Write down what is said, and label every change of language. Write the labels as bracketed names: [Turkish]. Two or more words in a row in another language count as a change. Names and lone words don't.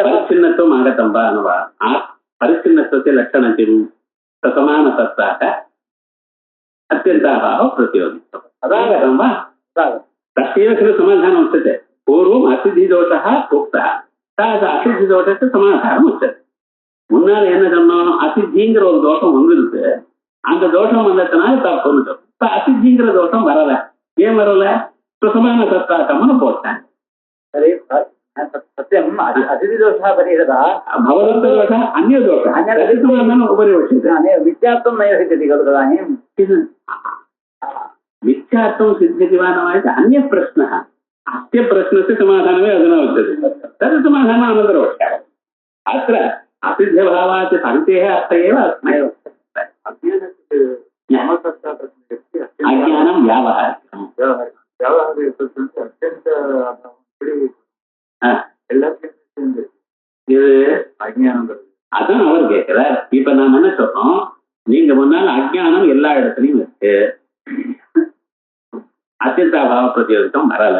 [Sanskrit] परिच्छिन्नत्वम् आगतं वा न वा? परिच्छिन्नत्वस्य लक्षणं किं? समानसत्ताः अत्यन्ताभावः प्रतियोगित्वम् अदागतं वा? तस्यैव खलु समाधानम् उच्यते। पूर्वम् असिद्धिदोषः उक्तः, असिद्धिदोषस्य समाधानम् उच्यते. [Tamil] முன்னால என்ன சொன்னோம்? அசித்திங்கிற ஒரு தோஷம் வந்துருக்கு. அந்த தோஷம் வந்ததுனால தப்புன்னு சொல்லும். இப்ப அசித்திங்கிற தோஷம் வரல. ஏன் வரல? சுசமான சத்தாக்கம்னு போட்டேன். [Sanskrit] सत्यम् अतिथिदोषः परिहृतः भवदोषः अन्यदोषः उपरि उच्यते। मिथ्यात्वं नैव सिद्ध्यति खलु तदानीं। मिथ्यात्वं सिद्ध्यति वा न वा इति अन्यः प्रश्नः। अस्य प्रश्नस्य समाधानमेव अधुना उच्यते। तत् समाधानम् अनन्तरं वक्ष्यामः। अत्र असिद्धभावात् सन्तेः अर्थ एव अज्ञानं व्यावहारिकम् [Tamil] இது அஜ்ஞானம். அதான் அவர் கேட்கிறார். இப்ப நாம என்ன சொல்றோம்? நீங்க முன்னால் அஜ்ஞானம் எல்லா இடத்துலயும் இருக்கு. [Sanskrit] अत्यन्ताभाव प्रतियोगित्वम् [Tamil] வரல.